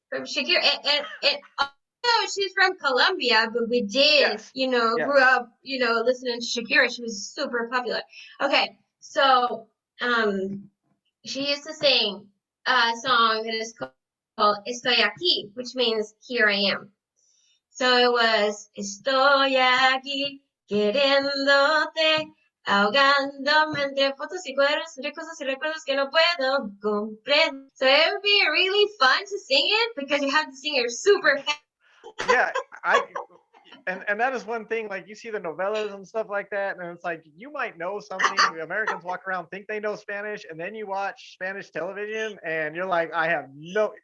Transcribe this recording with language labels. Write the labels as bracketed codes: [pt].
[en] From Shakira, and although she's from Colombia, but we did, grew up, listening to Shakira. She was super popular. Okay, so she used to sing a song that is called [es] "Estoy aquí," [en] which means "Here I am." So it was [es] "Estoy aquí queriéndote, ahogándome entre fotos y cuadros, recuerdos y recuerdos que no puedo comprender." [en] So it would be really fun to sing it because you have to sing it super fast. Yeah, and that is one thing. Like you see the novellas and stuff like that, and it's like you might know something. The Americans walk around think they know Spanish, and then you watch Spanish television, and you're like, I have no.